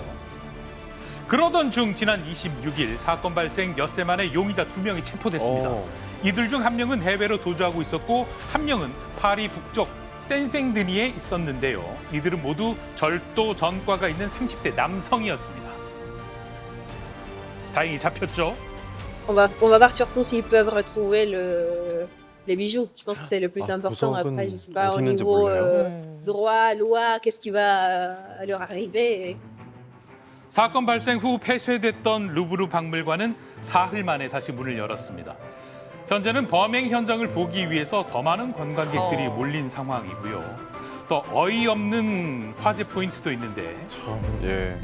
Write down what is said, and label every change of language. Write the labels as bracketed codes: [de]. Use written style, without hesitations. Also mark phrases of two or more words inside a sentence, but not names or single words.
[ko] 그러던 중 지난 26일 사건 발생 엿새 만에 용의자 2명이 체포됐습니다. 이들 중 한 명은 해외로 도주하고 있었고 한 명은 파리 북쪽 센생드니에 있었는데요. 이들은 모두 절도 전과가 있는 30대 남성이었습니다. 다행히 잡혔죠. [fr] On va voir surtout s'ils peuvent retrouver les bijoux. Je pense que c'est le plus important. Après, je sais pas au niveau droit, loi, qu'est-ce qui va leur arriver. [ko] 사건 발생 후 폐쇄됐던 루브르 박물관은 사흘 만에 다시 문을 열었습니다. 현재는 범행 현장을 보기 위해서 더 많은 관광객들이 몰린 상황이고요. 또 어이없는 화제 포인트도 있는데 참, 예.